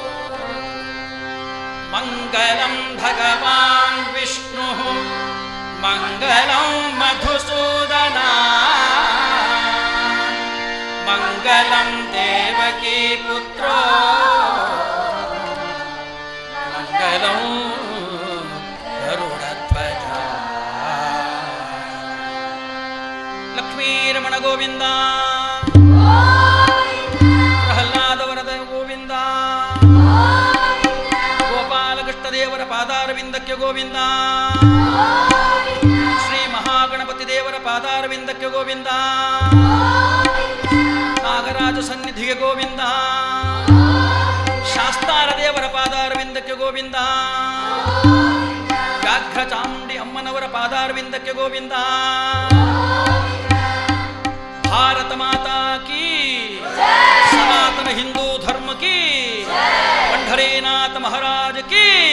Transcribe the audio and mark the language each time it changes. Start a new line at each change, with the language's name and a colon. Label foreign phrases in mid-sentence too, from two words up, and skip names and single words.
Sanskrit: मङ्गलं भगवान् विष्णुः मङ्गलं मधुसूदना मङ्गलं देवकी पुत्रो मङ्गलं गरुडध्वजा। लक्ष्मीरमण गोविंद प्रहलाद वरद गोविंद
Kannada: ಗೋಪಾಲಕೃಷ್ಣದೇವರ ಪಾದಾರವಿಂದಕ್ಕೆ ಗೋವಿಂದ ಶ್ರೀ ಮಹಾಗಣಪತಿ ದೇವರ ಪಾದಾರವಿಂದಕ್ಕೆ ಗೋವಿಂದ ನಾಗರಾಜ ಸನ್ನಿಧಿಗೆ ಗೋವಿಂದ ಶಾಸ್ತಾರ ದೇವರ ಪಾದಾರವಿಂದಕ್ಕೆ ಗೋವಿಂದ ವ್ಯಾಘ್ರ ಚಾಮುಂಡಿ ಅಮ್ಮನವರ ಪಾದಾರವಿಂದಕ್ಕೆ ಗೋವಿಂದ
Hindi: भारत माता की सनातन हिंदू धर्म की पंढरीनाथ महाराज की।